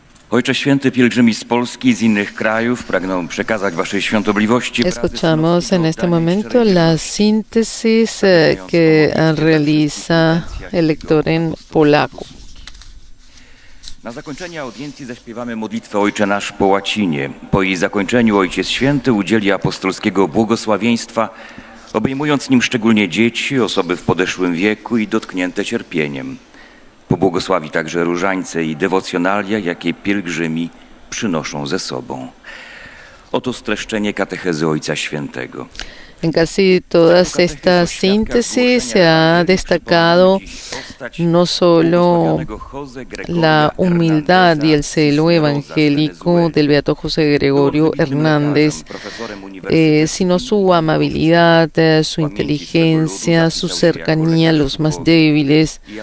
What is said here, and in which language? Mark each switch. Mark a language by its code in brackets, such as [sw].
[pl] Ojcze Święty, pielgrzymi z Polski i z innych krajów pragną przekazać Waszej Świątobliwości. [es] Escuchamos en este momento la síntesis que realiza el lector en polaco. [pl] Na zakończenie audiencji zaśpiewamy modlitwę Ojcze Nasz po łacinie. Po jej zakończeniu Ojciec Święty udzieli apostolskiego błogosławieństwa, obejmując nim szczególnie dzieci, osoby w podeszłym wieku i dotknięte cierpieniem. Pobłogosławi także różańce i dewocjonalia, jakie pielgrzymi przynoszą ze sobą. Oto streszczenie katechezy Ojca Świętego. [es] En casi todas estas síntesis se ha destacado no solo la humildad y el celo evangélico del beato José Gregorio Hernández, sino su amabilidad, su inteligencia, su cercanía a los más débiles.